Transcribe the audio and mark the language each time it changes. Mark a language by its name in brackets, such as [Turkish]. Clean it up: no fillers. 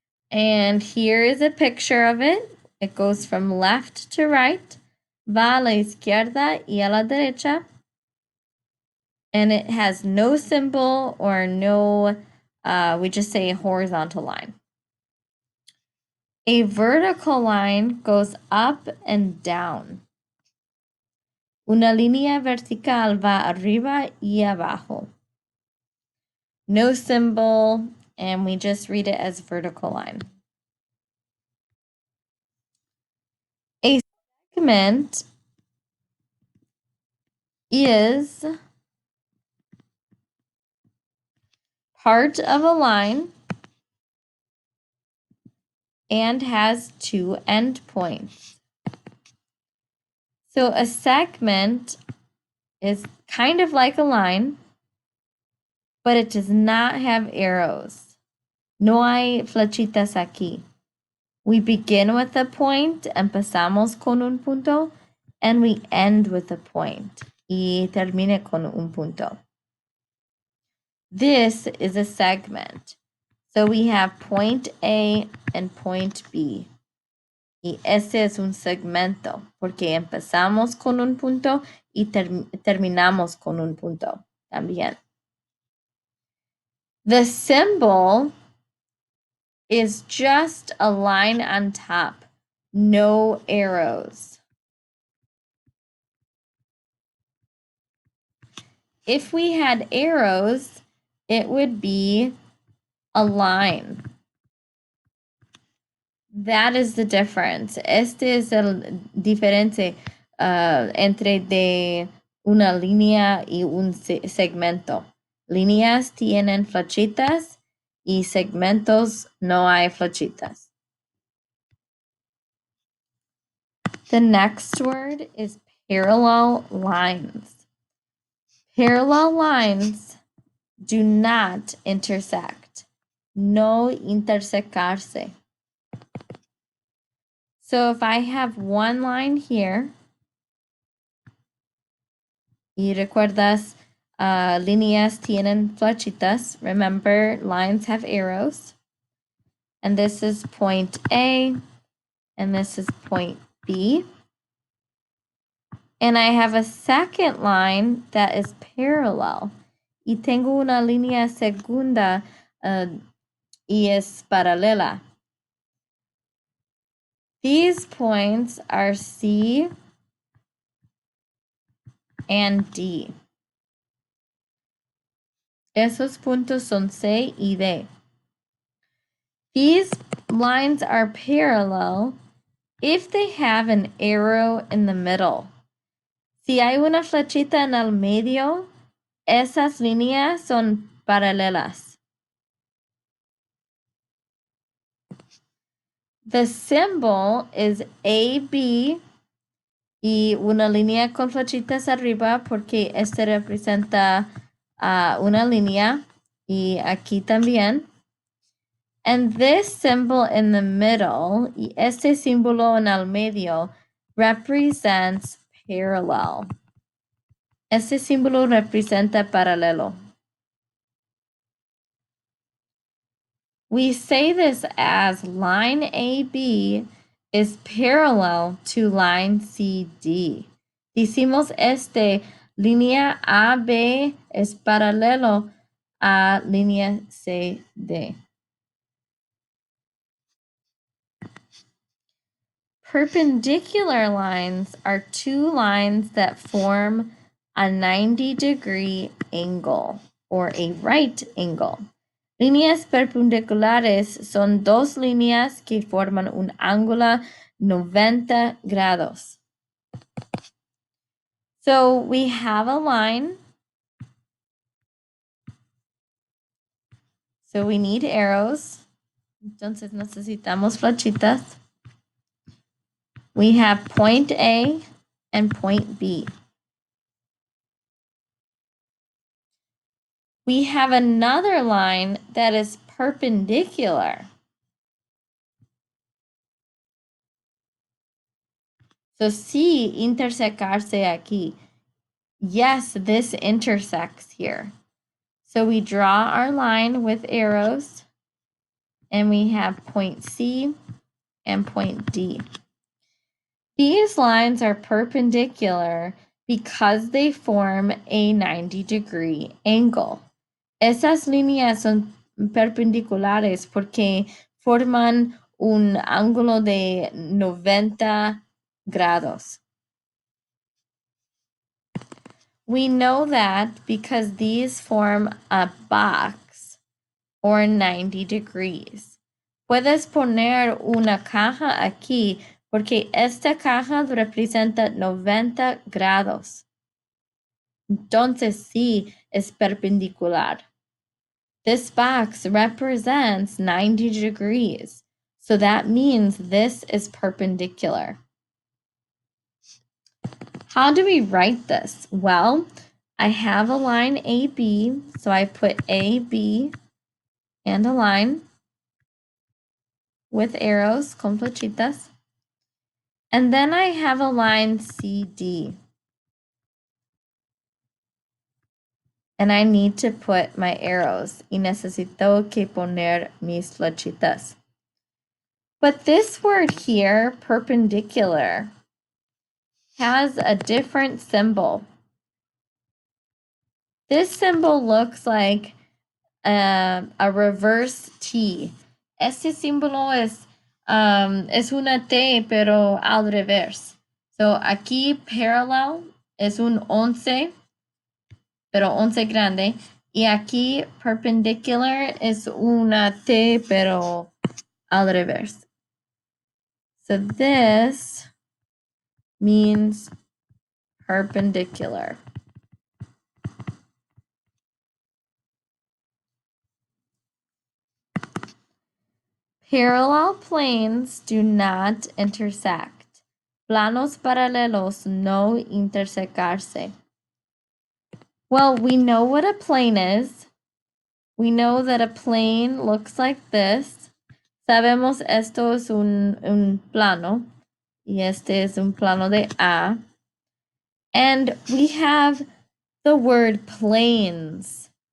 [English] And here is a picture of it. It goes from left to right, [Spanish] va a la izquierda y a la derecha. [English] And it has no symbol or no, we just say horizontal line. A vertical line goes up and down. [Spanish] Una línea vertical va arriba y abajo. [English] No symbol, and we just read it as vertical line. A segment is part of a line and has two endpoints. So a segment is kind of like a line, but it does not have arrows. [Spanish] No hay flechitas aquí. [English] We begin with a point, [Spanish] empezamos con un punto, [English] and we end with a point, [Spanish] y termine con un punto. [English] This is a segment. So we have point A and point B. [Spanish] Y este es un segmento porque empezamos con un punto y terminamos con un punto también. [English] The symbol is just a line on top, no arrows. If we had arrows, it would be a line. That is the difference. [Spanish] Este es el diferente entre de una línea y un segmento. Líneas tienen flechitas y segmentos no hay flechitas. [English] The next word is parallel lines. Parallel lines do not intersect. [Spanish] No intersecarse. [English] So if I have one line here, [Spanish] y recuerdas, líneas tienen flechitas. [English] Remember, lines have arrows. And this is point A, and this is point B. And I have a second line that is parallel. [Spanish] Y tengo una línea segunda y es paralela. [English] These points are C and D. [Spanish] Esos puntos son C y D. [English] These lines are parallel if they have an arrow in the middle. [Spanish] Si hay una flechita en el medio, esas líneas son paralelas. [English] The symbol is [Spanish] AB y una línea con flechitas arriba porque este representa una línea y aquí también. [English] And this symbol in the middle, [Spanish] y este símbolo en el medio, [English] represents parallel. [Spanish] Este símbolo representa paralelo. [English] We say this as line AB is parallel to line CD. [Spanish] Decimos línea AB es paralelo a línea CD. [English] Perpendicular lines are two lines that form a 90-degree angle or a right angle. [Spanish] Líneas perpendiculares son dos líneas que forman un ángulo 90 grados. [English] So we have a line. So we need arrows. [Spanish] Entonces necesitamos flechitas. [English] We have point A and point B. We have another line that is perpendicular. [Spanish] So sí, intersecarse aquí. [English] Yes, this intersects here. So we draw our line with arrows, and we have point C and point D. These lines are perpendicular because they form a 90-degree angle. [Spanish] Esas líneas son perpendiculares porque forman un ángulo de 90 grados. [English] We know that because these form a box or 90 degrees. [Spanish] Puedes poner una caja aquí porque esta caja representa 90 grados. Entonces sí es perpendicular. [English] This box represents 90 degrees. So that means this is perpendicular. How do we write this? Well, I have a line AB, so I put AB and a line with arrows, [Spanish] con flechitas. [English] And then I have a line CD. And I need to put my arrows. [Spanish] Y necesito que poner mis flechitas. [English] But this word here, perpendicular, has a different symbol. This symbol looks like a reverse T. [Spanish] Este símbolo es una T, pero al revés. So aquí parallel es un 11, pero 11 grande. Y aquí perpendicular es una T, pero al revés. [English] So this means perpendicular. Parallel planes do not intersect. [Spanish] Planos paralelos no intersecarse. [English] Well, we know what a plane is. We know that a plane looks like this. [Spanish] Sabemos esto es un plano. Y este es un plano de A. [English] And we have the word planes.